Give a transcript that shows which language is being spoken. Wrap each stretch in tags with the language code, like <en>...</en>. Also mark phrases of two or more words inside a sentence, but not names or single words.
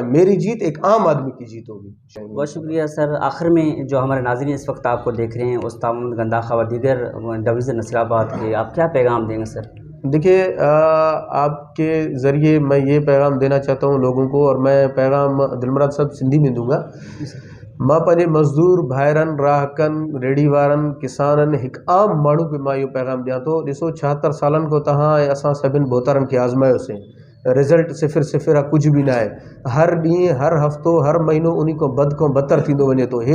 <ur>میری جیت ایک عام آدمی کی جیت ہوگی۔ بہت شکریہ سر۔ آخر میں جو ہمارے ناظرین اس وقت آپ کو دیکھ رہے ہیں، استاد محمد گنداخا و دیگر ڈویژن نصیر آباد کے، آپ کیا پیغام دیں گے سر؟ دیکھیے، آپ کے ذریعے میں یہ پیغام دینا چاہتا ہوں لوگوں کو، اور میں پیغام دلمراد صاحب سندھی میں دوں گا۔</ur> <sd>मां पंहिंजे मज़दूर भाइरनि, राहकनि, रेड़ी वारनि, किसाननि, हिकु आम माण्हू खे मां इहो पैगाम ॾियां थो। ॾिसो 76 सालनि खां तव्हां ऐं असां सभिनि बोतारनि खे आज़मायोसीं। रिज़ल्ट सिफ़िर सिफ़िर आहे, कुझु बि न आहे। हर ॾींहुं, हर हफ़्तो, हर महीनो उन खां बदतर थींदो वञे थो।</sd>